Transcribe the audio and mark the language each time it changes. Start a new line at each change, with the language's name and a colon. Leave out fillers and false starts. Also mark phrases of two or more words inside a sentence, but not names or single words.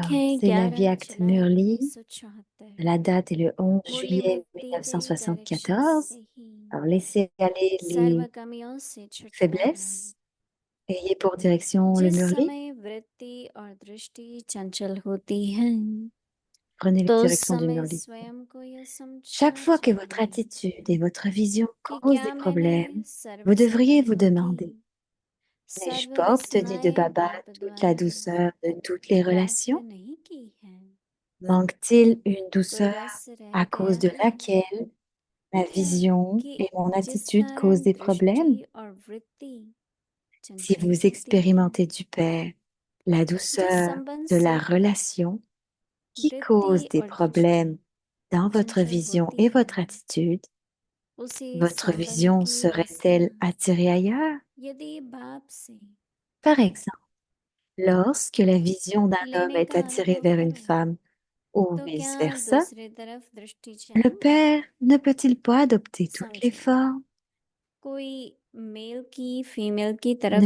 French: Alors,
Hindi: है
French: c'est 11 l'Avyakt
Hindi: जुलाई
French: Murli. 1974 La date est le 11
Hindi: मुरली
French: juillet
Hindi: बुद्धि देवी डायरेक्शन
French: 1974.
Hindi: से ही
French: Alors, laissez aller
Hindi: सर्व
French: les
Hindi: कमियों से छुटकारा
French: faiblesses. Ayez pour direction le
Hindi: जिस
French: Murli.
Hindi: समय वृत्ति और दृष्टि चंचल होती है
French: Prenez la
Hindi: तो उस
French: direction du
Hindi: समय
French: Murli.
Hindi: स्वयं को यह
French: Chaque
Hindi: समझना
French: fois que votre
Hindi: चाहिए
French: attitude et votre vision
Hindi: कि
French: causent des
Hindi: क्या मैंने
French: problèmes,
Hindi: सर्व
French: vous devriez vous
Hindi: संबंधों की
French: demander, n'ai-je
Hindi: सर्व
French: pas obtenu de
Hindi: विस्मय
French: Baba
Hindi: बाप
French: toute la
Hindi: द्वारा
French: douceur de toutes les
Hindi: प्राप्त
French: relations?
Hindi: नहीं की है
French: Manque-t-il une
Hindi: कोई
French: douceur
Hindi: रस रह
French: à cause
Hindi: गया
French: de
Hindi: है
French: laquelle ma
Hindi: क्या
French: vision
Hindi: कि
French: et mon
Hindi: जिस
French: attitude causent
Hindi: कारण
French: des
Hindi: दृष्टि
French: problèmes?
Hindi: और वृत्ति
French: Si
Hindi: चंचल
French: vous
Hindi: होती है
French: expérimentez du Père la
Hindi: जिस
French: douceur
Hindi: संबंध
French: de
Hindi: से
French: la relation qui cause
Hindi: वृत्ति
French: des
Hindi: और दृष्टि
French: problèmes dans votre
Hindi: चंचल
French: vision
Hindi: होती
French: et
Hindi: है
French: votre attitude,
Hindi: उसी
French: votre
Hindi: संबंध
French: vision
Hindi: की वासना
French: serait-elle attirée ailleurs?
Hindi: यदि बाप से
French: Par exemple, lorsque la vision d'un homme
Hindi: लेने
French: est
Hindi: का
French: attirée
Hindi: अनुभव
French: vers une
Hindi: करो
French: femme ou
Hindi: तो क्या
French: vice-versa,
Hindi: दूसरी तरफ दृष्टि
French: le
Hindi: जाएगी
French: Père ne peut-il pas adopter toutes les
Hindi: समझो
French: formes?
Hindi: कोई मेल की फीमेल की तरफ